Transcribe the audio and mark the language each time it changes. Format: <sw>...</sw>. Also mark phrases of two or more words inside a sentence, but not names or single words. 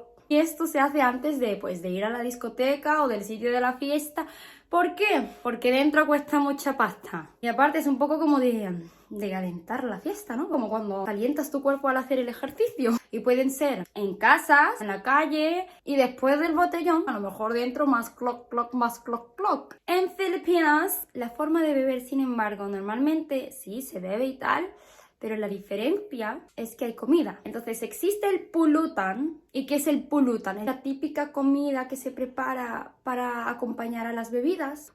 <es>Y esto se hace antes de ir a la discoteca o del sitio de la fiesta. ¿Por qué? Porque dentro cuesta mucha pasta. Y aparte es un poco como de calentar la fiesta, ¿no? Como cuando calientas tu cuerpo al hacer el ejercicio. Y pueden ser en casas, en la calle, y después del botellón, a lo mejor dentro más cloc, cloc, más cloc, cloc. En Filipinas, la forma de beber, sin embargo, normalmente sí se bebe y tal, pero la diferencia es que hay comida. Entonces existe el pulutan. ¿Y qué es el pulutan? Es la típica comida que se prepara para acompañar a las bebidas.</es>